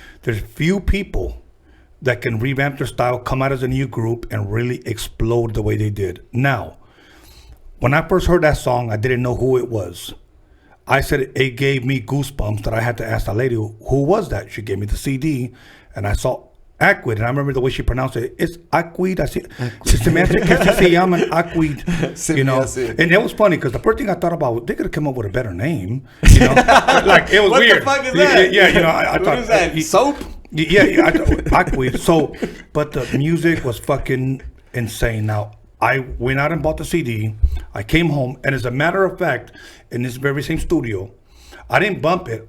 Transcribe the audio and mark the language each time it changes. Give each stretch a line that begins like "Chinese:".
English: There's few people that can revamp their style, come out as a new group, and really explode the way they did. Now, when I first heard that song, I didn't know who it was. I said it gave me goosebumps that I had to ask that lady, who was that? She gave me the CD, and I saw Akwid, and I remember the way she pronounced it. It's Akwid.
Spanish: Se me hace que se llaman Akwid,
English: you know. And it was funny because the first thing I thought about, they could have come up with a better name, you know. Like it was what weird. What the fuck is that? Yeah, you know, I what thought is that? Soap? Yeah, I thought Akwid. So, but the music was fucking insane. Now, I went out and bought the CD. I came home, and as a matter of fact, in this very same studio, I didn't bump it.